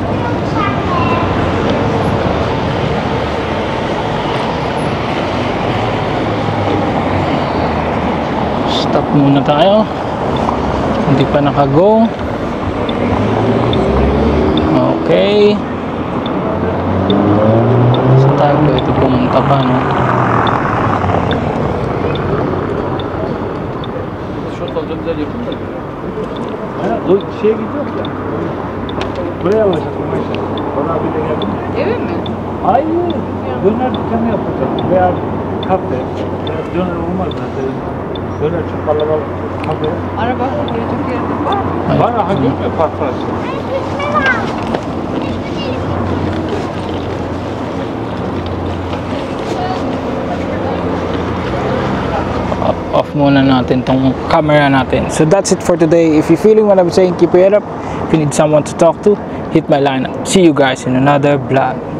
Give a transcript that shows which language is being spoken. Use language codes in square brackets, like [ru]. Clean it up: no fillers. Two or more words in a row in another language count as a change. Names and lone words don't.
[tl] Stop muna tayo. Hindi pa nakago. Okay. Saan tayo pwede pumunta pa, no? [tr] O şeye gidiyor ya. Buraya alacak o mesela. Bana bir de geldi. Eve mi? Hayır. Döner dükkanı yapacak. Veya kafe. Döner olmaz mesela. Döner çok kalabalık. Kafe. Araba koyacak yerde var mı? Var aha görmüyor parçası. [tl] Off muna natin tong camera natin. [en] So that's it for today. If you're feeling what I'm saying, keep your head up. If you need someone to talk to, hit my line up. See you guys in another vlog.